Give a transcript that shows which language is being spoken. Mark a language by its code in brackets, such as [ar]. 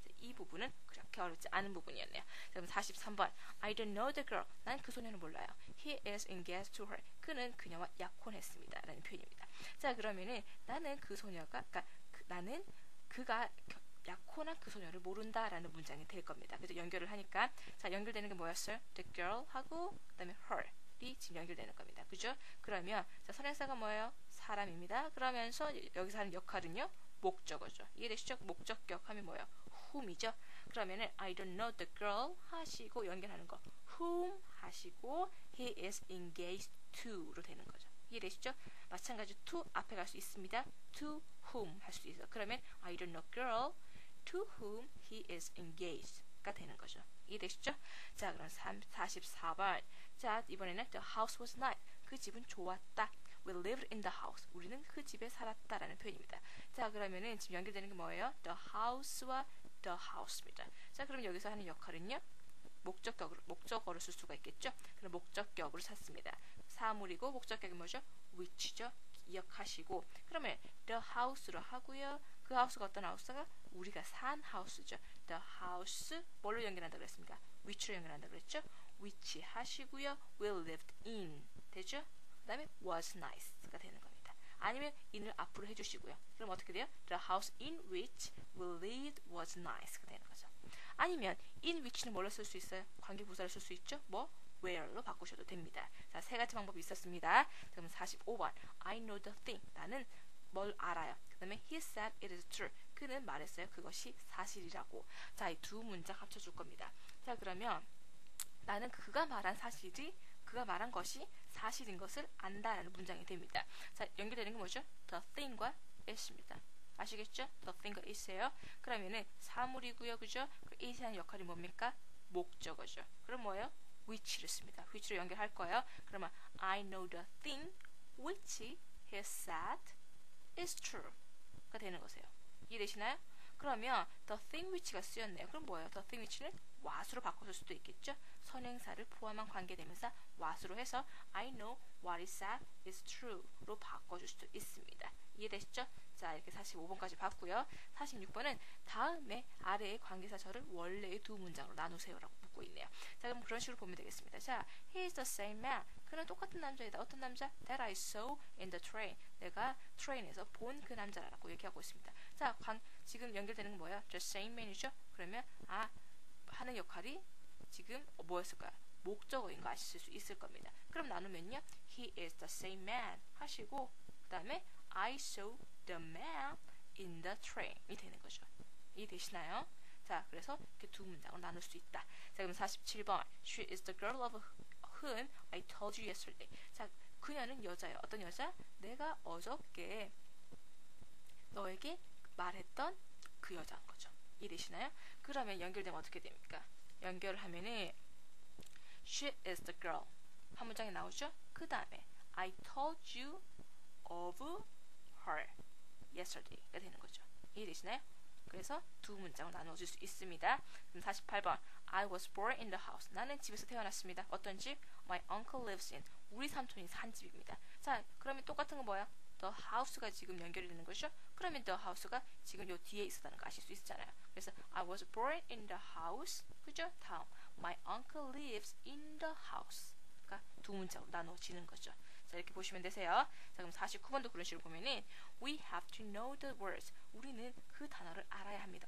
[ko] 이 부분은 그렇게 어렵지 않은 부분이었네요. [en] 그럼 43번 I don't know the girl. [ko] 난 그 소녀는 몰라요. [en] He is engaged to her. [ko] 그는 그녀와 약혼했습니다. 라는 표현입니다. 자, 그러면은 나는 그 소녀가 나는 그가 약혼한 그 소녀를 모른다라는 문장이 될 겁니다. 그래서 연결을 하니까 자, 연결되는 게 뭐였어요? The girl 하고 그다음에 her이 지금 연결되는 겁니다. 그죠? 그러면 자, 선행사가 뭐예요? 사람입니다. 그러면서 여기서 하는 역할은요? 목적어죠. 이해되시죠? 목적격 하면 뭐예요? whom이죠. [en] 그러면은 I don't know the girl 하시고 연결하는 거 whom 하시고 he is engaged to로 되는 거죠. [ko] 이해되시죠? 마찬가지로 to 앞에 갈 수 있습니다. to whom 할 수 있어요. [en] 그러면 I don't know girl to whom he is engaged가 되는 거죠. [ko] 이해되시죠? 자, 그럼 44번. [en] 자, 이번에는 the house was nice. [ko] 그 집은 좋았다. [en] We lived in the house. [ko] 우리는 그 집에 살았다라는 표현입니다. 자, 그러면은 지금 연결되는 게 뭐예요? [en] The house와 the house입니다. [ko] 자, 그럼 여기서 하는 역할은요? 목적어로 쓸 수가 있겠죠? 그럼 목적격으로 샀습니다. 사물이고 목적격이 뭐죠? [en] which죠? [ko] 기억하시고 그러면 the house로 하고요. 그 하우스가 어떤 하우스가? 우리가 산 하우스죠. The house 뭘로 연결한다고 그랬습니까? which로 연결한다고 그랬죠? which 하시고요. [en] we lived in 되죠? [ko] 그 다음에 was nice가 되는 겁니다. 아니면 in을 앞으로 해주시고요. 그럼 어떻게 돼요? [en] The house in which we lived was nice가 되는 거죠. [ko] 아니면 in which는 뭘로 쓸 수 있어요? 관계부사를 쓸 수 있죠? 뭐? where로 바꾸셔도 됩니다. 자, 세 가지 방법이 있었습니다. [en] 그럼 45번 I know the thing. [ko] 나는 뭘 알아요. [en] 그 다음에 he said it is true. [ko] 그는 말했어요. 그것이 사실이라고. 자, 이 두 문장 합쳐줄 겁니다. 자, 그러면 나는 그가 말한 것이 사실인 것을 안다라는 문장이 됩니다. 자, 연결되는 게 뭐죠? [en] the thing과 is입니다. [ko] 아시겠죠? [en] the thing과 is예요. [ko] 그러면은 사물이고요. 그죠? 그 is이 하는 역할이 뭡니까? 목적어죠. 그럼 뭐예요? which를 씁니다. which로 연결할 거예요. [en] 그러면 I know the thing which he said is true가 되는 거세요. [ko] 이해되시나요? [en] 그러면 the thing which가 쓰였네요. [ko] 그럼 뭐예요? the thing which는 what으로 바꿔줄 수도 있겠죠? 선행사를 포함한 관계대명사 what으로 해서 [en] I know what is said is true [ko] 로 바꿔줄 수도 있습니다. 이해되시죠? 자, 이렇게 45번까지 봤고요. 46번은 다음에 아래의 관계사절을 원래의 두 문장으로 나누세요라고 묻고 있네요. 자, 그럼 그런 식으로 보면 되겠습니다. 자, [en] he is the same man. [ko] 그는 똑같은 남자이다. 어떤 남자? [en] That I saw in the train. [ko] 내가 트레인에서 본 그 남자라고 얘기하고 있습니다. 자, 지금 연결되는 건 뭐예요? The same man이죠? 그러면 하는 역할이 지금 뭐였을까요? 목적어인 거 아실 수 있을 겁니다. 그럼 나누면요. [en] He is the same man 하시고 그 다음에 I saw the man in the train이 되는 거죠. [ko] 이해되시나요? 자, 그래서 이렇게 두 문장을 나눌 수 있다. [en] 자, 그럼 47번 She is the girl of whom I told you yesterday. [ko] 자, 그녀는 여자예요. 어떤 여자? 내가 어저께 너에게 말했던 그 여자인 거죠. 이해되시나요? 그러면 연결되면 어떻게 됩니까? 연결을 하면은 She is the girl 한 문장이 나오죠? [en] 그 다음에 I told you of her yesterday가 되는 거죠. [ko] 이해되시나요? 그래서 두 문장을 나눠줄 수 있습니다. [en] 그럼 48번 I was born in the house. [ko] 나는 집에서 태어났습니다. 어떤 집? [en] My uncle lives in. [ko] 우리 삼촌이 산 집입니다. 자, 그러면 똑같은 건 뭐야? The house가 지금 연결이 되는 거죠? 그러면 the house가 지금 요 뒤에 있었다는 거 아실 수 있잖아요. [en] 그래서 I was born in the house. [ko] 그죠? 다음 [en] My uncle lives in the house [ko] 가 두 문장으로 나눠지는 거죠. 자, 이렇게 보시면 되세요. 자, 그럼 49번도 그런 식으로 보면은 [en] We have to know the words. [ko] 우리는 그 단어를 알아야 합니다.